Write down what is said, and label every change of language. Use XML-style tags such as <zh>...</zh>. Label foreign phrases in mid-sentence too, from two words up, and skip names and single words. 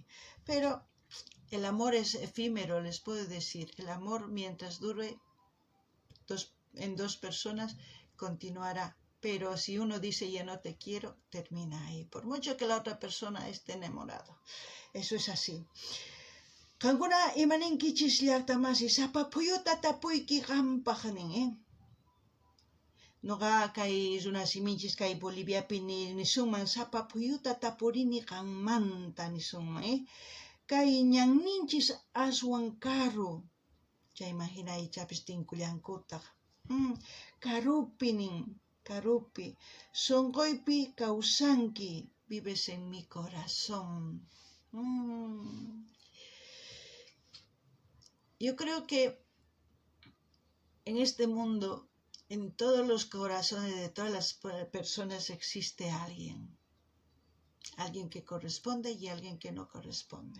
<es>Pero el amor es efímero, les puedo decir, el amor mientras dure en dos personas continuará. Pero si uno dice ya no te quiero, termina ahí. Por mucho que la otra persona esté enamorado. Eso es así.</es> <qu>Kankuna imaninkichis llaqtamasi sapa puyuta tapuyki qampajanin, Noqa kay runasimichisqa kay Boliviapi nisunman sapa puyuta tapurini qammanta nisunman, Kay ñanninchis aswan karu. Chayman hinaykachapis tinkullankutaq. Karupi, sonqoypi kawsanki,</qu> <es>vives en mi corazón. Yo creo que en este mundo, en todos los corazones de todas las personas existe alguien que corresponde y alguien que no corresponde.</es>